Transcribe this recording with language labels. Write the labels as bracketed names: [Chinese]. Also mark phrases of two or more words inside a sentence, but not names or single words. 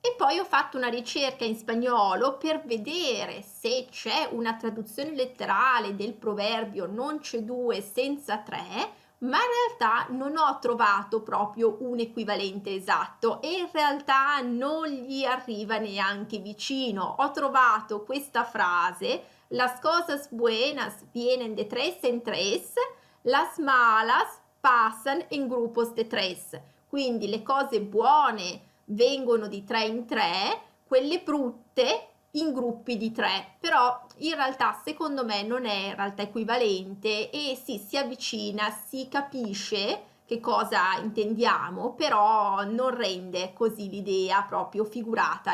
[Italian] E poi ho fatto una ricerca in spagnolo per vedere se c'è una traduzione letterale del proverbio non c'è due senza tre, ma in realtà non ho trovato proprio un equivalente esatto e in realtà non gli arriva neanche vicino. Ho trovato questa frase: [Spanish] las cosas buenas vienen de tres en tres, las malas pasan en grupos de tres. [Italian] Quindi le cose buone vengono di 3 in 3, quelle brutte in gruppi di 3, però in realtà secondo me non è in realtà equivalente e sì, si avvicina, si capisce che cosa intendiamo, però non rende così l'idea proprio figurata.